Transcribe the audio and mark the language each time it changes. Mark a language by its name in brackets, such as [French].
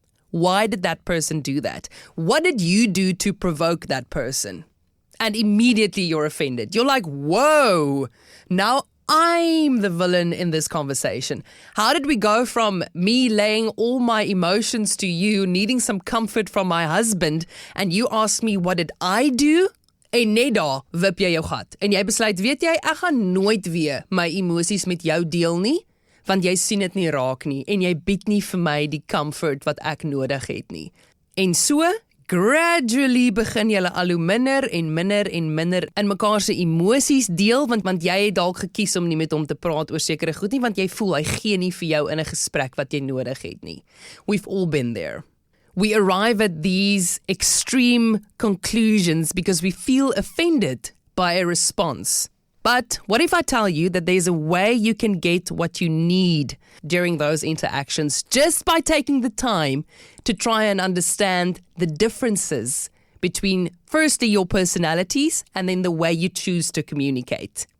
[English] Why did that person do that? What did you do to provoke that person? And immediately you're offended. You're like, whoa, now I'm the villain in this conversation. How did we go from me laying all my emotions to you, needing some comfort from my husband, and you ask me, what did I do? [Afrikaans] En net daar wip jy jou gat. En jy besluit, weet jy, ek gaan nooit weer my emosies met jou deel nie, want jy sien dit nie raak nie, en jy bied nie vir my die comfort wat ek nodig het nie. En so, gradually begin julle al hoe minder in mekaar se emosies deel, want jy het dalk gekies om nie met hom te praat oor sekere goed nie, want jy voel hy gee nie vir jou in 'n gesprek wat jy nodig het nie. [English] We've all been there. We arrive at these extreme conclusions because we feel offended by a response. But what if I tell you that there's a way you can get what you need during those interactions just by taking the time to try and understand the differences between, firstly, your personalities and then the way you choose to communicate.